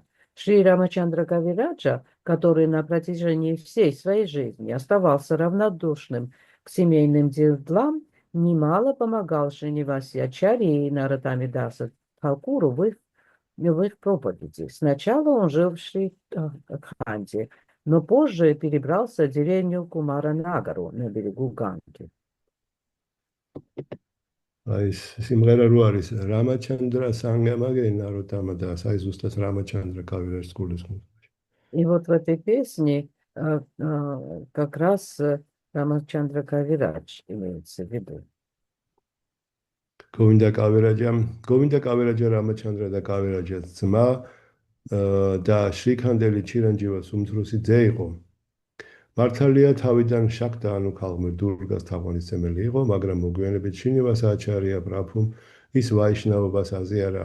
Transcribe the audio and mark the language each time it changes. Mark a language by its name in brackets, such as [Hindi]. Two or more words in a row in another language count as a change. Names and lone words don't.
[Russian] Шри Рамачандра Кавираджа, который на протяжении всей своей жизни оставался равнодушным к семейным делам, немало помогал Шриниваси Ачарьи и Наротаме Даса Такуру в их проповеди. Сначала он жил в Шри-Кханде, но позже перебрался в деревню Кумара-Нагару на берегу Ганги. [Georgian] აი ეს სიმღერა რო არის რამაჩანდრა სანგამაგე ნაროტამა და აი ზუსტად რამაჩანდრა კავირაჯის გულის. [Russian] И вот в этой песне как раз Рамачандра Кавирадж имеется в виду. [Georgian] გოვინდა კავირაჯა რამაჩანდრა და კავირაჯის ძმა და შრიქანდელი ჩირანჯივას უმცროსი ძე იყო. მართალია თავიდან შაკდა ანუ ქალღმერ დურგას თაყვანისმცემელი იყო, მაგრამ მოგვიანებით შინივას აჩარია პრაფუმ ის ვაიშნავობას აზიარა.